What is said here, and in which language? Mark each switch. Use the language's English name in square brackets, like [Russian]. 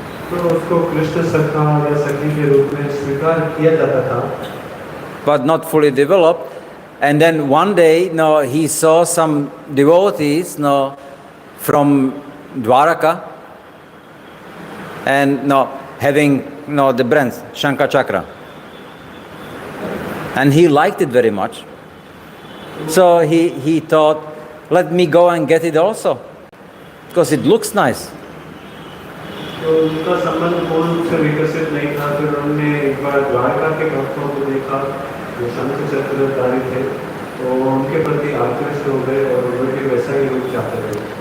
[Hindi] तो उसको कृष्ण सखा या सखी के रूप में स्वीकार किया जाता था। [English] But not fully developed. And then one day, he saw some devotees, from Dwaraka, and having, the branch Shankha Chakra, and he liked it very much. So he thought, let me go and get it also, because it looks nice. [Hindi] तो उनका संबंध पूर्ण रूप से विकसित नहीं था। फिर उन्होंने एक बार द्वारका के भक्तों को देखा जो शंख चक्रधारी थे, तो उनके प्रति आकृष्ट हो गए और उन्होंने वैसा ही रूप चाहते थे।